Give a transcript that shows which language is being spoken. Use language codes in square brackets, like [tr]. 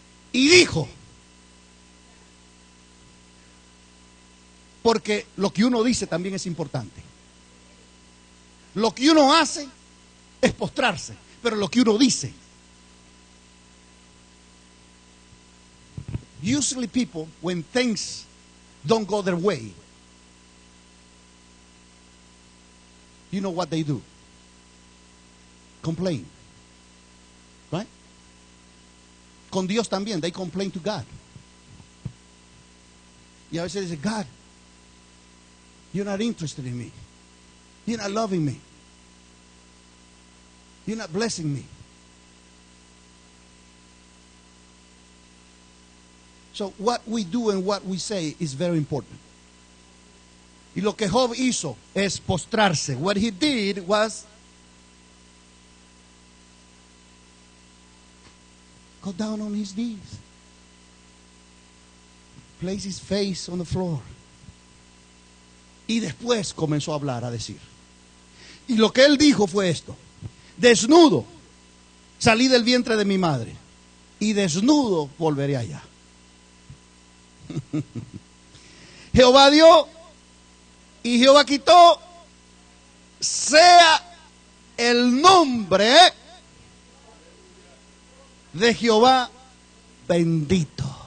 [es] Y dijo, porque lo que uno dice también es importante. Lo que uno hace es postrarse, pero lo que uno dice. [en] Usually people, when things don't go their way, you know what they do? Complain. Right? [es] Con Dios también, [en] they complain to God. [es] Y a veces dicen, [en] God, you're not interested in me. You're not loving me. You're not blessing me. So what we do and what we say is very important. [es] Y lo que Job hizo es postrarse. [en] What he did was go down on his knees. Place his face on the floor. [es] Y después comenzó a hablar, a decir. Y lo que él dijo fue esto: desnudo salí del vientre de mi madre y desnudo volveré allá. Jehová dio y Jehová quitó, sea el nombre de Jehová bendito.